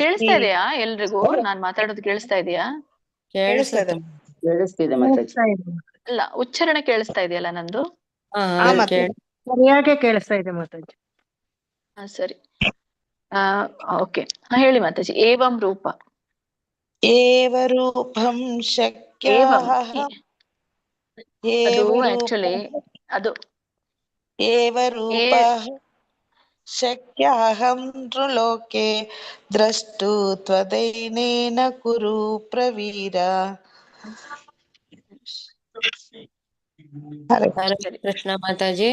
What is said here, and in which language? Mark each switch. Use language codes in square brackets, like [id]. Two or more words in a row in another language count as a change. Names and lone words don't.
[kn] ಕೇಳಿಸ್ತಾ ಇದೆಯಾ ಎಲ್ರಿಗೂ? ನಾನ್ ಮಾತಾಡೋದು ಕೇಳಿಸ್ತಾ ಇದೆಯಾ? ಕೇಳಿಸ್ತಿದೆ ಮಾತಾಜಿ. ಅಲ್ಲ, ಉಚ್ಚಾರಣೆ ಕೇಳಿಸ್ತಾ ಇದೆಯಲ್ಲ ನಂದು? ಸರಿಯಾಗಿ ಕೇಳಿಸ್ತಾ ಇದೆ ಮಾತಾಜಿ. ಸರಿ, ಓಕೆ, ಹೇಳಿ ಮಾತಾಜಿ. [sa] ಏವಂ ರೂಪ. ಏವ ರೂಪಂ ಶಕ್ಯ. [kn] ಅದು ಆಕ್ಚುಲಿ ಅದು [sa] ಏವ ರೂಪ ಶಕ್ಯಹಂ ನೃಲೋಕೆ ದ್ರಷ್ಟು ತ್ವದೈನೇನ ಕುರು ಪ್ರವೀರ. ಹರೇ ಕೃಷ್ಣ ಮಾತಾಜಿ.